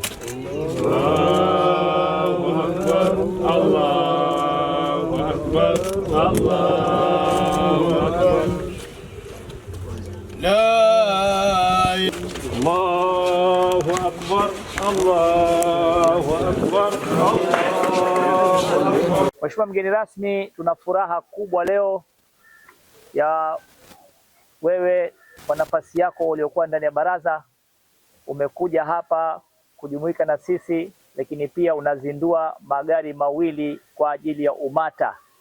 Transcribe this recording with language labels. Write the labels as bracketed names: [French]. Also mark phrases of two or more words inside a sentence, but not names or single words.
[Arabic] الله أكبر الله أكبر الله أكبر. الله أكبر الله أكبر الله أكبر. [Swahili] Mheshimiwa mgeni rasmi, tuna furaha kubwa leo ya wewe kwa nafasi yako uliokuwa ndani ya baraza umekuja hapa kujumuika na sisi, lakini pia unazindua magari mawili kwa ajili ya UMATA.